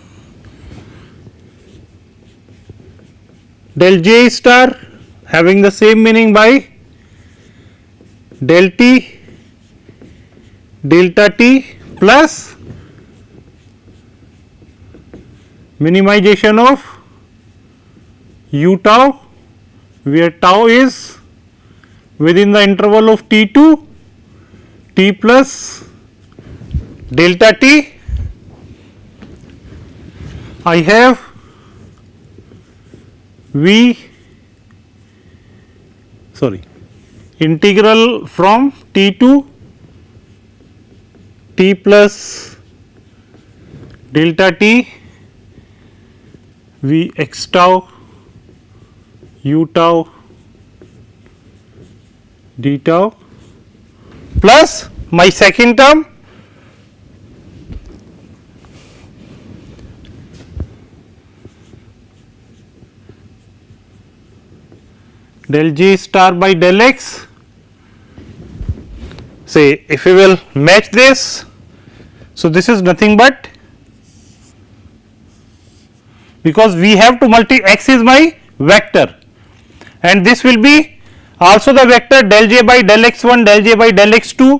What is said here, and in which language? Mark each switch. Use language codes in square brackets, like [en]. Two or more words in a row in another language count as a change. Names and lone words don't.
[en] del j star having the same meaning by del t delta t plus minimization of u tau, where tau is within the interval of t2 t plus delta t. I have integral from t2 t plus delta t v x tau u tau d tau plus my second term del j star by del x. Say if we will match this, so this is nothing but, because we have to x is my vector and this will be also the vector del j by del x1 del j by del x2.